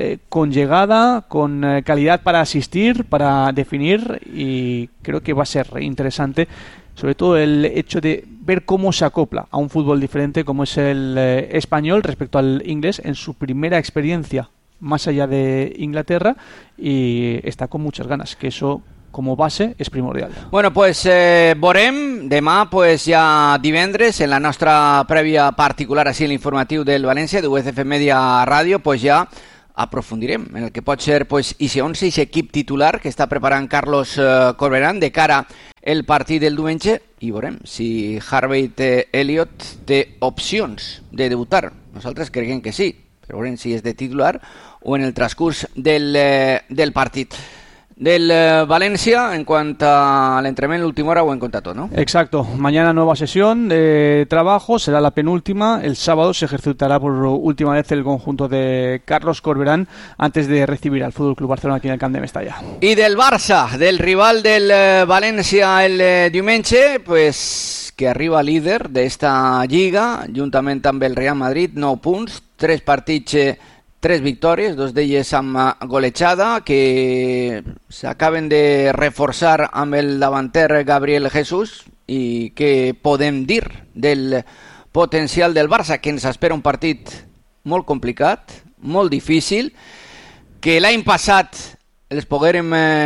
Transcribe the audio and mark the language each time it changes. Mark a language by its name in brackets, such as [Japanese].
[Spanish] con llegada, con calidad para asistir, para definir, y creo que va a ser interesante, sobre todo el hecho de ver cómo se acopla a un fútbol diferente como es el español respecto al inglés en su primera experiencia más allá de Inglaterra, y está con muchas ganas, que eso como base es primordial. [Catalan] Bueno, pues veurem demà, pues ja divendres, en la nostra prèvia particular, així l'informatiu del València, de UFF Media Radio, pues ja aprofundirem en el que pot ser pues, ese 11, ese equip titular que està preparant Carlos Corberán de cara al partit del diumenge, i veurem si Harvey Elliott té opcions de debutar. Nosaltres creiem que sí, però veurem si és de titular o en el transcurs del partit. [Spanish] Del Valencia, en cuanto al entrenamiento, la última hora, buen contacto, ¿no? Exacto. Mañana nueva sesión de trabajo, será la penúltima. El sábado se ejercitará por última vez el conjunto de Carlos Corberán antes de recibir al FC Barcelona aquí en el Camp de Mestalla. [Catalan] Y del Barça, del rival del Valencia el diumenge, pues que arriba líder de esta Lliga, juntamente amb el Real Madrid, 9 punts, 3 partits, 3 victòries, dos d'elles amb golejada, que s'acaben de reforçar amb el davanter Gabriel Jesús, i que podem dir del potencial del Barça, que ens espera un partit molt complicat, molt difícil, que l'any passat els poguérem